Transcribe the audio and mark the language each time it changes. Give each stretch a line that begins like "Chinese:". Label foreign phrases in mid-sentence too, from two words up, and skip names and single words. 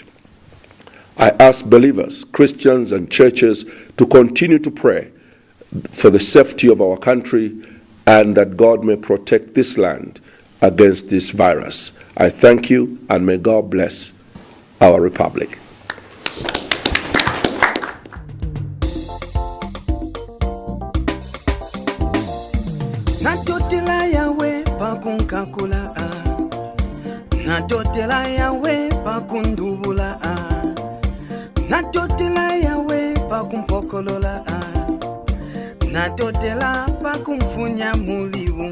English: I ask believers, Christians and churches to continue to pray for the safety of our country and that God may protect this land against this virus. I thank you, and may God bless our republic.
Bemba: Natotela yawe pakunkakula natotela yawe pakundubula natotela yawe pakumpokolola natotela pakumfunya muli